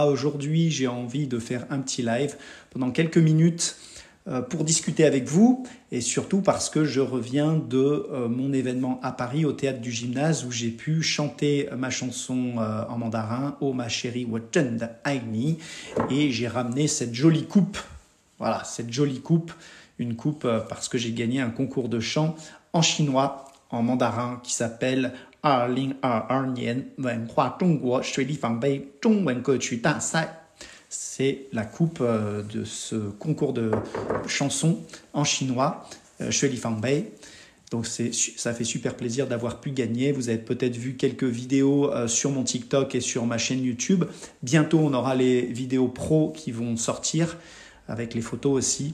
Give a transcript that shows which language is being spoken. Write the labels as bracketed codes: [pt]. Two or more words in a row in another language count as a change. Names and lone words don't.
[fr] Aujourd'hui, j'ai envie de faire un petit live pendant quelques minutes pour discuter avec vous et surtout parce que je reviens de mon événement à Paris au théâtre du Gymnase où j'ai pu chanter ma chanson en mandarin Oh ma chérie Woten Aini et j'ai ramené cette jolie coupe. Voilà, cette jolie coupe, une coupe parce que j'ai gagné un concours de chant en chinois, en mandarin qui s'appelle 2022年文化中国水立方杯中文歌曲大赛. C'est la coupe de ce concours de chansons en chinois, Shui Li Fang Bei. Donc ça fait super plaisir d'avoir pu gagner. Vous avez peut-être vu quelques vidéos sur mon TikTok et sur ma chaîne YouTube. Bientôt, on aura les vidéos pro qui vont sortir avec les photos aussi.